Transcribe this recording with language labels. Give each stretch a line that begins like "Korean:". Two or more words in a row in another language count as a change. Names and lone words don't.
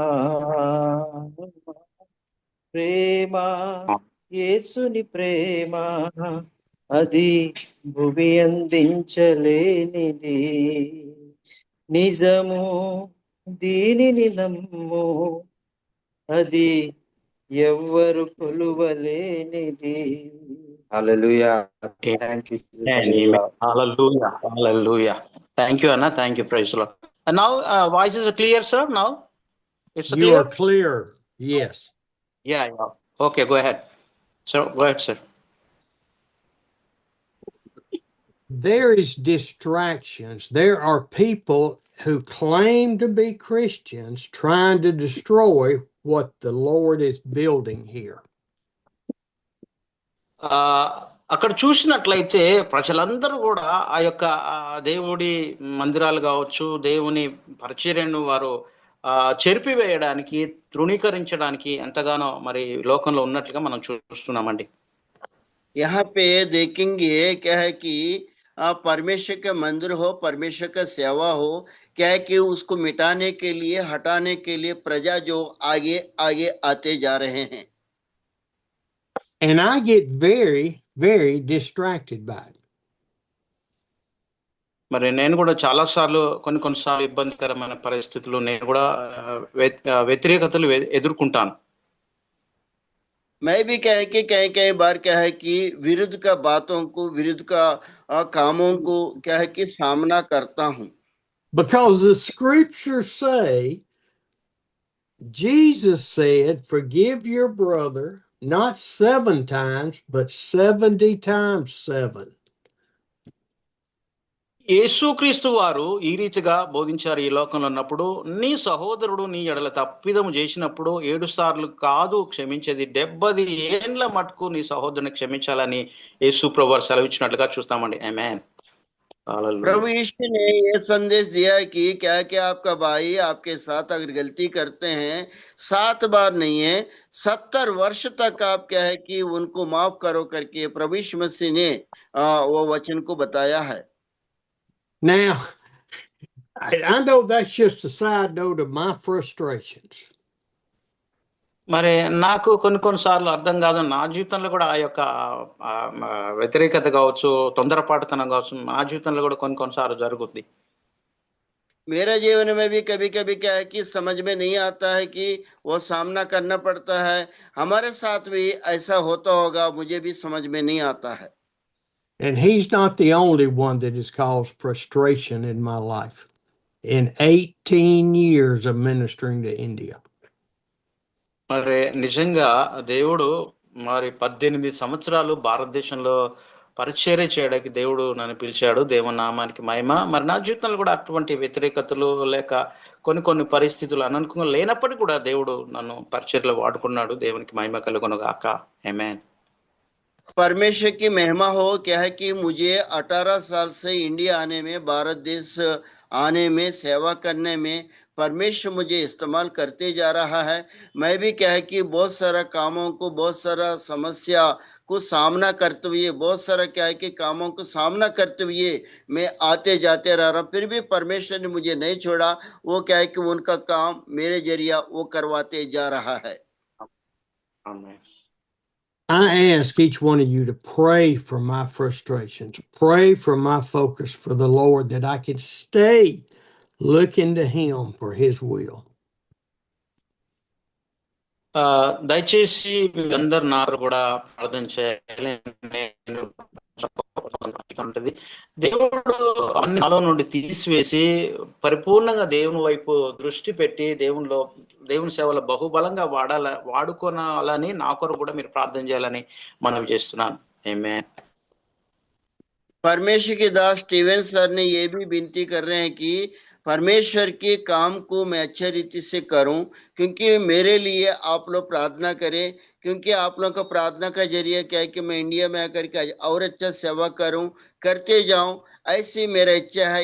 Telugu: ప్రేమ యేసుని ప్రేమ అది భువి అందించలేనిది, నిజము దీనిని నమ్ము, అది ఎవ్వరు కొలువలేనిది. హల్లెలూయా.
English: Thank you. Hallelujah. Hallelujah. Thank you, Anna. Thank you. Praise the Lord. And now, voice is clear, sir? Now it's You clear. are clear. Yes. Yeah. Okay, go ahead. So go ahead, sir. There is distractions. There are people who claim to be Christians trying to destroy what the Lord is building here.
Telugu: అక్కడ చూసినట్లయితే ప్రజలందరూ కూడా ఆ యొక్క దేవుడి మందిరాలు కావచ్చు, దేవుని పరిచర్యను వారు చెరిపివేయడానికి, తృణీకరించడానికి ఎంతగానో మరి లోకంలో ఉన్నట్లుగా మనం చూస్తున్నామండి.
Hindi: यहाँ पे देखेंगे क्या है कि परमेश्वर का मंदिर हो, परमेश्वर का सेवा हो, क्या है कि उसको मिटाने के लिए, हटाने के लिए प्रजा जो आगे आगे आते जा रहे हैं.
English: And I get very, very distracted by it.
Telugu: మరి నేను కూడా చాలాసార్లు కొన్నిసార్లు ఇబ్బందికరమైన పరిస్థితులు నేను కూడా వ్యతిరేకతలు ఎదుర్కొంటాను.
Hindi: मैं भी क्या है कि कई बार क्या है कि विरुद्ध का बातों को, विरुद्ध का कामों को क्या है कि सामना करता हूं.
English: Because the scriptures say, Jesus said, forgive your brother not 7 times, but 70 times 7.
Telugu: యేసుక్రీస్తు వారు ఈ రీతిగా బోధించారు ఈ లోకంలో ఉన్నప్పుడు, నీ సహోదరుడు నీ ఎడల తప్పిదము చేసినప్పుడు 7 సార్లు కాదు క్షమించేది, 70 ఏండ్ల మటుకు నీ సహోదరుని క్షమించాలని యేసు ప్రభువు వారు సెలవిచ్చినట్లుగా చూస్తామండి. ఆమేన్.
Hindi: प्रभु यीशु ने ये संदेश दिया कि क्या क्या आपका भाई आपके साथ अगर गलती करते हैं 7 बार नहीं है 70 वर्ष तक आप क्या है कि उनको माफ करो करके प्रभु यीशु मसीह ने वो वचन को बताया है.
English: Now, I know that's just a side note of my frustrations.
Telugu: మరి నాకు కొన్నిసార్లు అర్థం కాదు, నా జీవితంలో కూడా ఆ యొక్క వ్యతిరేకత కావచ్చు, తొందరపాటుతనం కావచ్చు, నా జీవితంలో కూడా కొన్నిసార్లు జరుగుద్ది.
Hindi: मेरा जीवन में भी कभी कभी क्या है कि समझ में नहीं आता है कि वो सामना करना पड़ता है. हमारे साथ भी ऐसा होता होगा, मुझे भी समझ में नहीं आता है.
English: And he's not the only one that has caused frustration in my life in 18 years of ministering to India.
Telugu: మరి నిజంగా దేవుడు మరి 18 సంవత్సరాలు భారతదేశంలో పరిచర్య చేయడానికి దేవుడు నన్ను పిలిచాడు. దేవుని నామానికి మహిమ. మరి నా జీవితంలో కూడా అటువంటి వ్యతిరేకతలు లేక కొన్ని పరిస్థితులు అననుకూలంగా లేనప్పటికీ కూడా దేవుడు నన్ను పరిచర్యలో వాడుకున్నాడు. దేవునికి మహిమ కలుగును గాక. ఆమేన్.
Hindi: परमेश्वर की महिमा हो क्या है कि मुझे 18 साल से इंडिया आने में, भारत देश आने में, सेवा करने में परमेश्वर मुझे इस्तेमाल करते जा रहा है। मैं भी क्या है कि बहुत सारा कामों को, बहुत सारा समस्या को सामना करते हुए, बहुत सारा क्या है कि कामों को सामना करते हुए मैं आते जाते रह रहा हूँ। फिर भी परमेश्वर ने मुझे नहीं छोड़ा। वो क्या है कि उनका काम मेरे जरिया वो करवाते जा रहा है।
English: Amen. I ask each one of you to pray for my frustrations, pray for my focus for the Lord, that I can stay looking to Him for His will.
Telugu: దయచేసి వీళ్ళందరూ నాకు కూడా ప్రార్థన చేయాలి. నేను ఉంటుంది దేవుడు అన్ని నాలో నుండి తీసివేసి పరిపూర్ణంగా దేవుని వైపు దృష్టి పెట్టి దేవుని సేవలో బహుబలంగా వాడుకోనాలని నా కొరకు కూడా మీరు ప్రార్థన చేయాలని మనవి చేస్తున్నాను. ఆమేన్.
Hindi: परमेश्वर के दास स्टीवन सर ने ये भी विनती कर रहे हैं कि परमेश्वर के काम को मैं अच्छे रीति से करूं, क्योंकि मेरे लिए आप लोग प्रार्थना करें, क्योंकि आप लोग का प्रार्थना का जरिए क्या है कि मैं इंडिया में आकर के और अच्छा सेवा करूं, करते जाऊं, ऐसी मेरा इच्छा है।